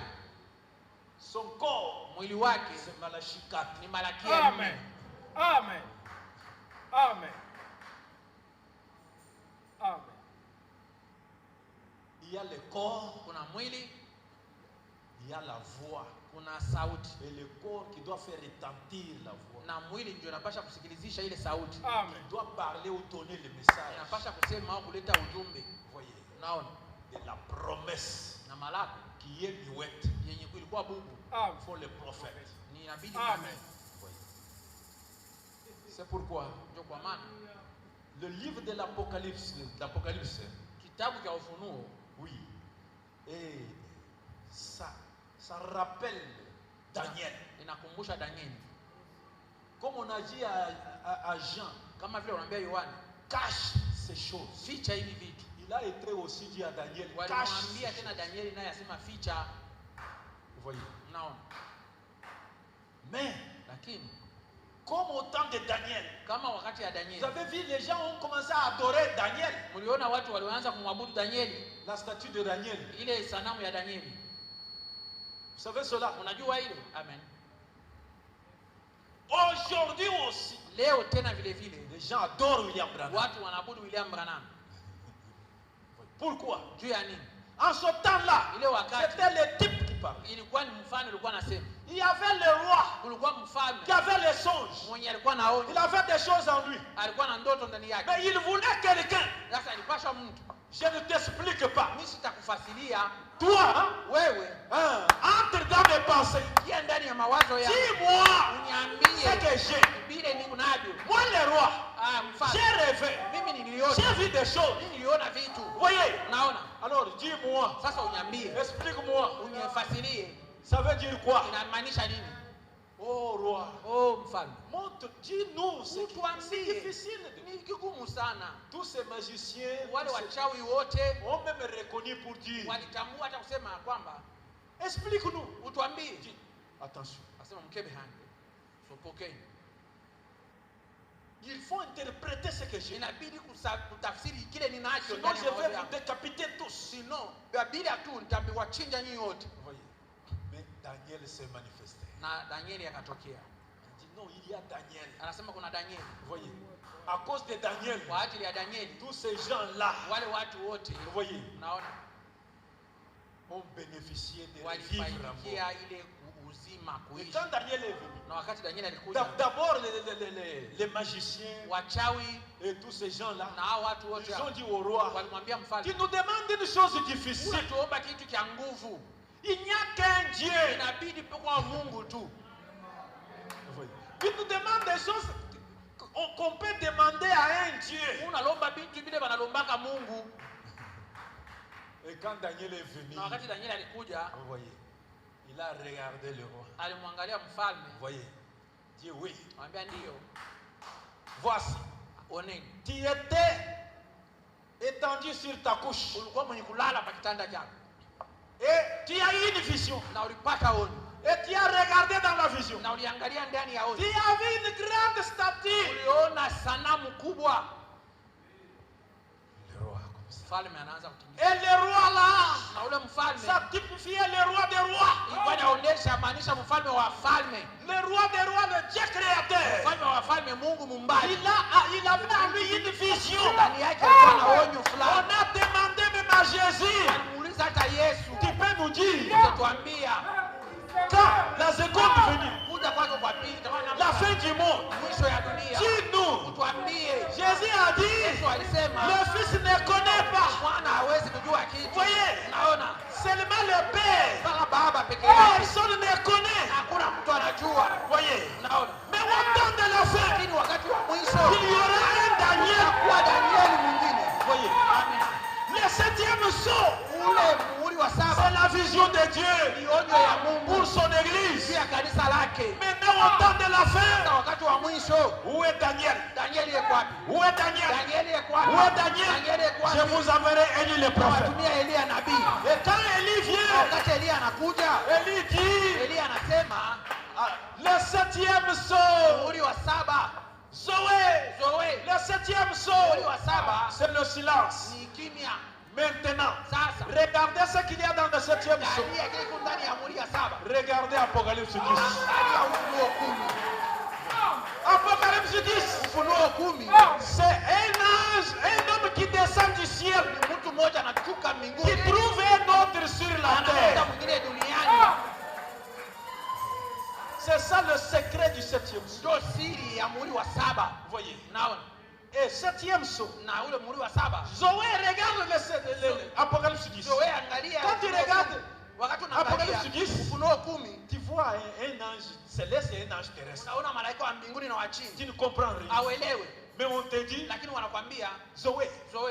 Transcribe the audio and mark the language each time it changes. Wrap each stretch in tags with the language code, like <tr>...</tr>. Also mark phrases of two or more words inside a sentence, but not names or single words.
<fr>Son corps.</fr> <sw>Mwili wake.</sw> <fr>C'est Malachie 4.</fr> <sw>Ni Malaki. Amen. Amen. Amen. Amen.</sw> <fr>Il y a le corps.</fr> <sw>Kuna mwili.</sw> <fr>Il y a la voix.</fr> <sw>Kuna sauti.</sw> <fr>Et le corps qui doit faire retentir la voix.</fr> <sw>Na mwili ndio unapasha kusikilizisha ile sauti. Amen.</sw> <fr>Il doit parler ou donner le message.</fr> <sw>Inapasha kusema au kuleta ujumbe.</sw> <fr>Voyez.</fr> <sw>Unaona?</sw> <fr>De la promesse.</fr> <sw>Na malako</sw> <fr>Qui est muette.</fr> <sw>yenye kulikuwa bubu. Amen.</sw> <fr>Faut le prophète.</fr> <sw>Ni inabidi. Amen.</sw> <fr>C'est pourquoi</fr> <sw>Ndio kwa maana</sw> <fr>le livre de l'Apocalypse,</fr> <sw>kitabu cha Ufunuo,</sw> <fr>oui, et ça rappelle Daniel.</fr> <sw>inakumbusha Danieli.</sw> <fr>Comme on a dit à Jean,</fr> <sw>Kama vile unaambia Yohana,</sw> <fr>cache ces choses.</fr> <sw>ficha hivi vitu.</sw> <fr>Il a été aussi dit à Daniel, cache.</fr> <sw>Walimwambia tena Danieli naye asema ficha.</sw> <fr>Vous voyez.</fr> <sw>Unaona?</sw> <fr>Mais</fr> <sw>Lakini</sw> <fr>comme au temps de Daniel,</fr> <sw>kama wakati ya</sw> <fr>vous</fr> <sw>Danieli,</sw> <fr>avez vu, les gens ont commencé à adorer Daniel,</fr> <sw>mliona watu walianza kumwabudu Danieli,</sw> <fr>la statue de Daniel.</fr> <sw>ile sanamu ya Danieli.</sw> <fr>Vous savez cela?</fr> <sw>Unajua hilo? Amen.</sw> <fr>Aujourd'hui aussi,</fr> <sw>Leo tena vile vile</sw> <fr>les gens adorent William Branham.</fr> <sw>watu wanaabudu William Branham.</sw> <fr>Pourquoi?</fr> <sw>Juu ya nini?</sw> <fr>En ce temps-là,</fr> <sw>Ile wakati</sw> <fr>c'était le type qui parlait.</fr> <sw>ilikuwa ni mfano ulikuwa nasema.</sw> <fr>Il y avait le roi</fr> <sw>Kulikuwa mfalme</sw> <fr>qui avait les songes.</fr> <sw>mwenye alikuwa naona,</sw> <fr>Il avait des choses en lui.</fr> <sw>alikuwa na ndoto ndani yake.</sw> <fr>Mais il voulait quelqu'un.</fr> <sw>Sasa alipasha mtu.</sw> <fr>Je ne t'explique pas.</fr> <sw>Mimi sitakufasilia</sw> <fr>Toi, hein,</fr> <sw>wewe,</sw> <fr>entre dans mes pensées.</fr> <sw>ingia ndani ya mawazo yako.</sw> <fr>Dis-moi ce</fr> <sw>Uniambie</sw> <fr>que j'ai.</fr> <sw>vile niko navyo.</sw> <fr>Moi, le roi,</fr> <sw>Mfalme,</sw> <fr>j'ai rêvé.</fr> <sw>mimi niliona,</sw> <fr>J'ai vu des choses.</fr> <sw>mimi niliona vitu.</sw> <fr>Voyez.</fr> <sw>Naona.</sw> <fr>Alors, dis-moi.</fr> <sw>Sasa uniambie,</sw> <fr>Explique-moi.</fr> <sw>unifasilie.</sw> <fr>Ça veut dire quoi?</fr> <sw>Inamaanisha nini?</sw> <fr>Oh, roi.</fr> <sw>Oh mfalme,</sw> <fr>Montre, dis-nous. C'est</fr> <sw>utuambie.</sw> <fr>difficile.</fr> <sw>Ni kigumu sana.</sw> <fr>Tous ces magiciens</fr> <sw>Wale wachawi wote</sw> <fr>ont même reconnu pour dire.</fr> <sw>walitambua hata kusema kwamba</sw> <fr>Explique-nous.</fr> <sw>utuambie.</sw> <fr>Attention. Asema mkebe hange. Sopokeni. Il faut interpréter ce que j'ai.</fr> <sw>Inabidi kutafsiri kile ninacho</sw> <fr>Sinon,</fr> <sw>ndani</sw> <fr>je</fr> <sw>ya</sw> <fr>vais</fr> <sw>mawazo</sw> <fr>vous</fr> <sw>yangu.</sw> <fr>décapiter tous.</fr> <sw>Sino bila tu nitawachinja nyinyi wote.</sw> <fr>Vous voyez. Mais Daniel s'est manifesté.</fr> <sw>Na Danieli akatokea.</sw> <fr>Il dit non, il y a Daniel.</fr> <sw>Anasema kuna Danieli.</sw> <fr>Vous voyez. À cause de Daniel,</fr> <sw>Kwa ajili ya Danieli,</sw> <fr>tous ces gens-là,</fr> <sw>wale watu wote</sw> <fr>vous voyez,</fr> <sw>naona</sw> <fr>ont bénéficié de vivre à mort.</fr> <sw>walifaikia ile uzima</sw> <fr>Et</fr> <sw>kuishi.</sw> <fr>quand Daniel est venu,</fr> <sw>Na wakati Danieli alikuja,</sw> <fr>d'abord les magiciens</fr> <sw>wachawi</sw> <fr>et tous ces gens-là,</fr> <sw>na hao watu wote</sw> <fr>ils ont dit au roi,</fr> <sw>walimwambia</sw> <fr>tu</fr> <sw>mfalme,</sw> <fr>nous demandes une chose difficile.</fr> <sw>unatuomba kitu cha nguvu.</sw> <fr>Il n'y a qu'un Dieu.</fr> <sw>Inabidi kwa Mungu tu.</sw> <fr>Vous voyez. Il nous demande des choses qu'on peut demander à un Dieu.</fr> <sw>Unalomba bintu vile wanalombaka Mungu.</sw> <fr>Et quand Daniel est venu,</fr> <sw>Na wakati Danieli alikuja,</sw> <fr>vous voyez, il a regardé le roi.</fr> <sw>alimwangalia mfalme,</sw> <fr>Vous voyez, dit oui,</fr> <sw>anamwambia ndio,</sw> <fr>voici,</fr> <sw>oneni.</sw> <fr>tu étais étendu sur ta couche</fr> <sw>Ulikuwa mwenye kulala pa kitanda chako</sw> <fr>et tu as eu une vision.</fr> <sw>na ulipata ono</sw> <fr>Et tu as regardé dans la vision.</fr> <sw>na uliangalia ndani ya</sw> <fr>Tu</fr> <sw>ono,</sw> <fr>as vu une grande statue.</fr> <sw>uliona sanamu kubwa.</sw> <fr>Le roi comme ça.</fr> <sw>Mfalme anaanza kukimbia</sw> <fr>Et le roi là,</fr> <sw>na ule mfalme</sw> <fr>ça typifiait le roi des rois.</fr> <sw>ilikuwa inaonyesha maanisha mfalme wa falme,</sw> <fr>Le roi des rois, le Dieu créateur.</fr> <sw>mfalme wa falme, Mungu muumbaji.</sw> <fr>Il avait en lui une vision.</fr> <sw>Ndani yake alikuwa na onyo</sw> <fr>On</fr> <sw>fulani.</sw> <fr>a demandé même à Jésus,</fr> <sw>Alimuuliza hata Yesu,</sw> <fr>tu peux nous dire,</fr> <sw>utatuambia</sw> <fr>quand la seconde venue,</fr> <sw>kuja kwako kwa pili kama</sw> <fr>la</fr> <sw>namna</sw> <fr>fin du monde,</fr> <sw>mwisho ya dunia,</sw> <fr>dis-nous.</fr> <sw>utuambie.</sw> <fr>Jésus a dit,</fr> <sw>Yesu alisema</sw> <fr>le Fils ne connaît pas.</fr> <sw>mwana hawezi kujua kitu.</sw> <fr>Voyez,</fr> <sw>Naona</sw> <fr>seulement le Père.</fr> <sw>kama baba peke yake,</sw> <fr>Personne ne connaît.</fr> <sw>hakuna mtu anajua.</sw> <fr>Voyez,</fr> <sw>Naona</sw> <fr>mais au temps de la fin,</fr> <sw>lakini wakati wa mwisho</sw> <fr>il y aura un Daniel.</fr> <sw>kuwa Danieli mwingine.</sw> <fr>Voyez,</fr> <sw>Amina.</sw> <fr>le septième sceau,</fr> <sw>Ule muhuri wa</sw> <fr>c'est</fr> <sw>saba</sw> <fr>la vision de</fr> <sw>ni</sw> <fr>Dieu</fr> <sw>onyo ya</sw> <fr>pour</fr> <sw>Mungu</sw> <fr>son</fr> <sw>juu</sw> <fr>église.</fr> <sw>ya kanisa lake.</sw> <fr>Maintenant, au temps de la fin,</fr> <sw>Na wakati wa wa mwisho.</sw> <fr>Où est Daniel?</fr> <sw>Danieli yuko wapi?</sw> <fr>Où est Daniel?</fr> <sw>Danieli yuko wapi?</sw> <fr>Où est Daniel?</fr> <sw>Danieli yuko wapi?</sw> <fr>Je vous enverrai Élie le prophète.</fr> <sw>Nawatumia Elia nabii.</sw> <fr>Et quand Élie vient,</fr> <sw>Wakati Elia anakuja,</sw> <fr>Élie dit,</fr> <sw>Elia anasema</sw> <fr>le 7e saut,</fr> <sw>muhuri wa 7, Zoé, Zoe,</sw> <fr>le 7e</fr> <sw>muhuri</sw> <fr>saut,</fr> <sw>wa 7</sw> <fr>c'est le silence.</fr> <sw>ni kimya.</sw> <fr>Maintenant,</fr> <sw>Sasa</sw> <fr>regardez ce qu'il y a dans le 7e saut.</fr> <sw>angalia kile kiko ndani ya muhuri ya 7.</sw> <fr>Regardez Apocalypse 10.</fr> <sw>Angalia Ufunuo 10.</sw> <fr>Apocalypse 10.</fr> <sw>Ufunuo 10</sw> <fr>C'est un ange, un homme qui descend du ciel,</fr> <sw>ni mtu mmoja anashuka</sw> <fr>qui</fr> <sw>mbinguni,</sw> <fr>trouve un autre sur la</fr> <sw>anakuta</sw> <fr>terre.</fr> <sw>mwingine duniani.</sw> <fr>C'est ça le secret du 7e saut.</fr> <sw>Ndio siri ya muhuri wa 7.</sw> <fr>Vous voyez.</fr> <sw>Naona</sw> <fr>Et 7e saut.</fr> <sw>na ule muhuri wa 7.</sw> <fr>Zoé, regarde Apocalypse 10.</fr> <sw>Zoe, angalia</sw> <fr>Quand tu</fr> <sw>Ufunuo</sw> <fr>regardes</fr> <sw>10. Wakati</sw> <fr>Apocalypse</fr> <sw>unaangalia 10, Ufunuo 10</sw> <fr>tu vois un ange céleste et un ange terrestre.</fr> <sw>unaona malaika wa mbinguni na wa chini.</sw> <fr>Tu ne comprends rien.</fr> <sw>Hauelewi,</sw> <fr>Mais on te dit,</fr> <sw>lakini wanakwambia Zoé, Zoe,</sw>